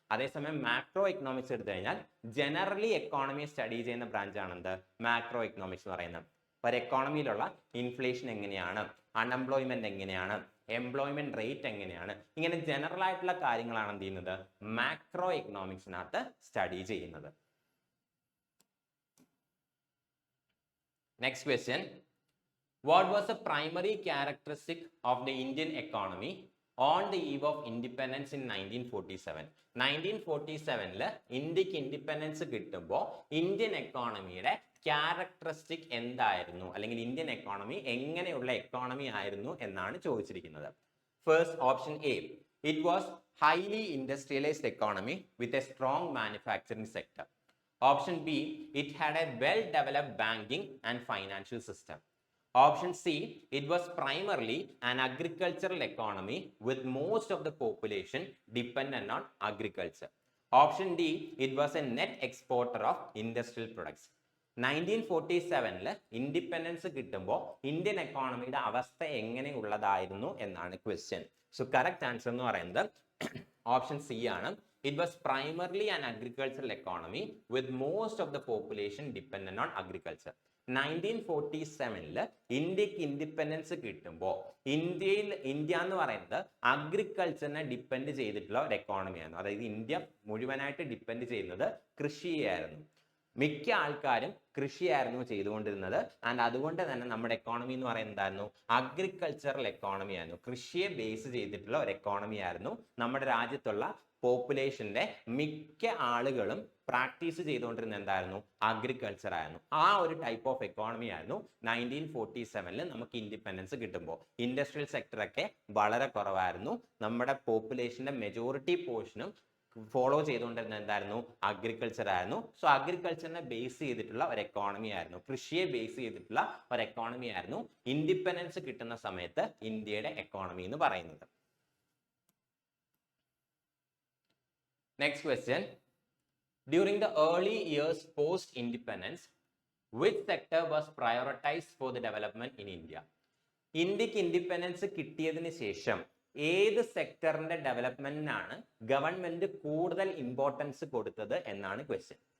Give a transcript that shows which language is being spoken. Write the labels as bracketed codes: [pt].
[ml] അതേസമയം macro economics എടുത്തു കഴിഞ്ഞാൽ ജനറലി എക്കോണമിയെ സ്റ്റഡി ചെയ്യുന്ന ബ്രാഞ്ച് ആണെന്ത്, മാക്രോ എക്കണോമിക്സ് എന്ന് പറയുന്നത്. ഒരു എക്കോണമിയിലുള്ള ഇൻഫ്ലേഷൻ എങ്ങനെയാണ്, അൺഎംപ്ലോയ്മെന്റ് എങ്ങനെയാണ്, എംപ്ലോയ്മെന്റ് റേറ്റ് എങ്ങനെയാണ്, ഇങ്ങനെ ജനറൽ ആയിട്ടുള്ള കാര്യങ്ങളാണ് എന്ത് ചെയ്യുന്നത്, മാക്രോ എക്കണോമിക്സിനകത്ത് സ്റ്റഡി ചെയ്യുന്നത്. [en] Next question. What was the primary characteristic of the Indian economy on the eve of independence in 1947? [ml] 1947 ഇന്ത്യക്ക് ഇൻഡിപെൻഡൻസ് കിട്ടുമ്പോൾ ഇന്ത്യൻ എക്കോണമിയുടെ ക്യാരക്ടറിസ്റ്റിക് എന്തായിരുന്നു, അല്ലെങ്കിൽ ഇന്ത്യൻ എക്കോണമി എങ്ങനെയുള്ള എക്കോണമി ആയിരുന്നു എന്നാണ് ചോദിച്ചിരിക്കുന്നത്. [en] First option A, it was highly industrialised economy with a strong manufacturing sector. Option B, it had a well-developed banking and financial system. Option C, it was primarily an agricultural economy with most of the population dependent on agriculture. Option D, it was a net exporter of industrial products. [ml] 1947 independence കിട്ടുമ്പോൾ Indian എക്കോണമിയുടെ അവസ്ഥ എങ്ങനെയുള്ളതായിരുന്നു എന്നാണ് question. So correct answer എന്ന് പറയുന്നത് option C ആണ്. [en] It was primarily an agricultural economy with most of the population dependent on agriculture. [ml] 1947 ഇന്ത്യക്ക് independence കിട്ടുമ്പോൾ India എന്ന് പറയുന്നത് അഗ്രികൾച്ചറിനെ ഡിപ്പെൻഡ് ചെയ്തിട്ടുള്ള ഒരു എക്കോണമിയായിരുന്നു. അതായത് ഇന്ത്യ മുഴുവനായിട്ട് ഡിപ്പെൻഡ് ചെയ്യുന്നത് കൃഷിയായിരുന്നു. മിക്ക ആൾക്കാരും കൃഷിയായിരുന്നു ചെയ്തുകൊണ്ടിരുന്നത്. ആൻഡ് അതുകൊണ്ട് തന്നെ നമ്മുടെ എക്കോണമി എന്ന് പറയുന്നത് എന്തായിരുന്നു? അഗ്രികൾച്ചറൽ എക്കോണമി ആയിരുന്നു. കൃഷിയെ ബേസ് ചെയ്തിട്ടുള്ള ഒരു എക്കോണമി ആയിരുന്നു. നമ്മുടെ രാജ്യത്തുള്ള പോപ്പുലേഷന്റെ മിക്ക ആളുകളും പ്രാക്ടീസ് ചെയ്തുകൊണ്ടിരുന്ന എന്തായിരുന്നു? അഗ്രികൾച്ചർ ആയിരുന്നു. ആ ഒരു ടൈപ്പ് ഓഫ് എക്കോണമി ആയിരുന്നു 1947 നമുക്ക് ഇൻഡിപെൻഡൻസ് കിട്ടുമ്പോൾ. ഇൻഡസ്ട്രിയൽ സെക്ടർ ഒക്കെ വളരെ കുറവായിരുന്നു. നമ്മുടെ പോപ്പുലേഷന്റെ മെജോറിറ്റി പോർഷനും ഫോളോ ചെയ്തുകൊണ്ടിരുന്ന എന്തായിരുന്നു? അഗ്രികൾച്ചർ ആയിരുന്നു. സോ അഗ്രികൾച്ചറിനെ ബേസ് ചെയ്തിട്ടുള്ള ഒരു എക്കോണമി ആയിരുന്നു, കൃഷിയെ ബേസ് ചെയ്തിട്ടുള്ള ഒരു എക്കോണമി ആയിരുന്നു ഇൻഡിപെൻഡൻസ് കിട്ടുന്ന സമയത്ത് ഇന്ത്യയുടെ എക്കോണമി എന്ന് പറയുന്നത്. [en] Next question, during the early years post independence, which sector was prioritized for the development in India? [ml] ഇന്ത്യക്ക് ഇൻഡിപെൻഡൻസ് കിട്ടിയതിന് ശേഷം ഏത് സെക്ടറിന്റെ ഡെവലപ്മെന്റിനാണ് ഗവൺമെന്റ് കൂടുതൽ ഇമ്പോർട്ടൻസ് കൊടുത്തത് എന്നാണ് ക്വസ്റ്റ്യൻ.